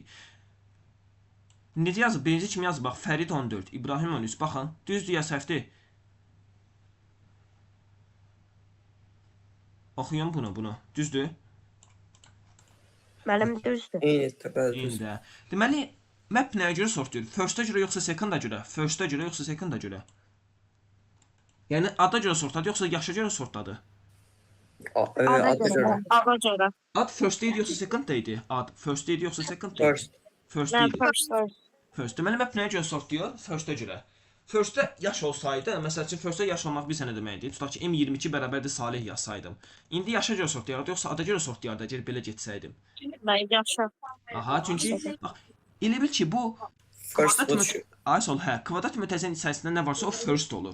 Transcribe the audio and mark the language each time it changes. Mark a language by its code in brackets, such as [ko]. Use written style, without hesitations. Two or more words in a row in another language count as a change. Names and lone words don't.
[az] Necə yazıb? Birinci kim yazıb? Bax, Fərid 14, İbrahim 13. Baxın, düzdür ya səhvdir? Oxuyun bunu. Düzdür? Mənim düzdür. Eyni. də. Deməli, map nəyə görə sortlayır? First-a görə yoxsa second-a görə? First-a görə yoxsa second-a görə? Yəni ada görə sortladı yoxsa yaşa görə sortladı? Ada görə. Ada görə. Ad first idi yoxsa second idi? Ad first idi yoxsa second idi? First. First Mən idi. first. First. Deməli map nəyə görə sortlayır? First-a görə. First-də yaş olsaydı, məsəl üçün first-də yaş olmaq bir sənə deməkdir. Tutaq ki, M22 bərabərdir Salih yazsaydım. İndi yaşa görə sortlayardı, yoxsa ada görə sortlayardı, əgər belə getsəydim. Mən yaşa. Aha, çünki bax, elə bil ki, bu First kvadrat watch. Ay sol, hə, kvadrat mütəzənin içərisində nə varsa o first olur.